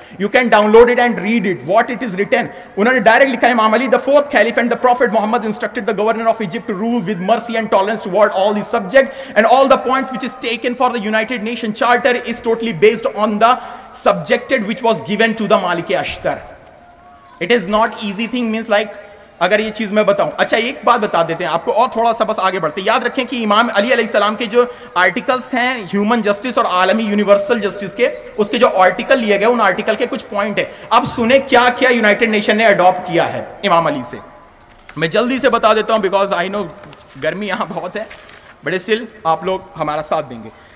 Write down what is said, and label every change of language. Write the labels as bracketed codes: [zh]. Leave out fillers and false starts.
[en] You can download it and read it what it is written. [hi] उन्होंने direct लिखा है, [en] Imam Ali the fourth caliph and the prophet Mohammad instructed the governor of Egypt to rule with mercy and tolerance toward all the subject and all the points which is taken for the United Nation charter is totally based on the subjected which was given to the Malik Ashtar. It is not easy thing, means like [hi] अगर ये चीज मैं बताऊं. अच्छा, एक बात बता देते हैं आपको और थोड़ा सा बस आगे बढ़ते हैं. याद रखें कि इमाम अली अलैहिस्सलाम के जो आर्टिकल्स हैं ह्यूमन जस्टिस और आलमी यूनिवर्सल जस्टिस के, उसके जो आर्टिकल लिए गए उन आर्टिकल के कुछ पॉइंट है. अब सुने क्या क्या यूनाइटेड नेशन ने अडॉप्ट किया है इमाम अली से. मैं जल्दी से बता देता हूं [en] because I know [hi] गर्मी यहां बहुत है, [en] but still [hi] आप लोग हमारा साथ देंगे.